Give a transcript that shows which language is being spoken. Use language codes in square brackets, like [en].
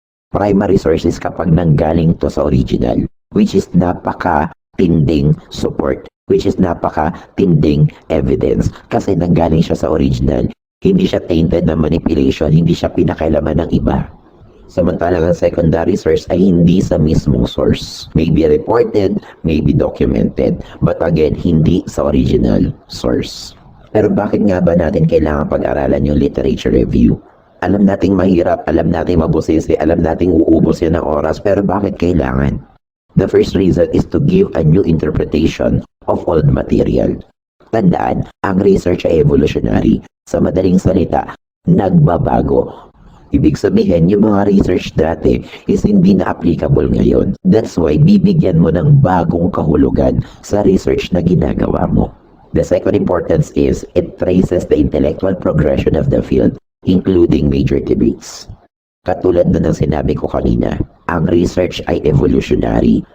[en] Primary sources [tl] kapag nanggaling to sa [en] original, which is napaka-tinding support, which is napaka-tinding evidence. [tl] Kasi nanggaling siya sa original, hindi siya tainted na manipulation, hindi siya pinakailaman ng iba. Samantalang ang secondary source ay hindi sa mismong source. [en] Maybe reported, maybe documented, but again, [tl] hindi sa [en] original source. [tl] Pero bakit nga ba natin kailangan pag-aralan yung literature review? Alam nating mahirap, alam nating mabusisi, alam nating uubos yan ng oras, pero bakit kailangan? [en] The first reason is to give a new interpretation of old material. [tl] Tandaan, ang research ay evolutionary. Sa madaling salita, nagbabago. Ibig sabihin, yung mga research dati is hindi na applicable ngayon. [en] That's why [tl] bibigyan mo ng bagong kahulugan sa research na ginagawa mo. [en] The second importance is it traces the intellectual progression of the field, including major debates. [tl] Katulad na ng sinabi ko kanina, ang research ay evolutionary.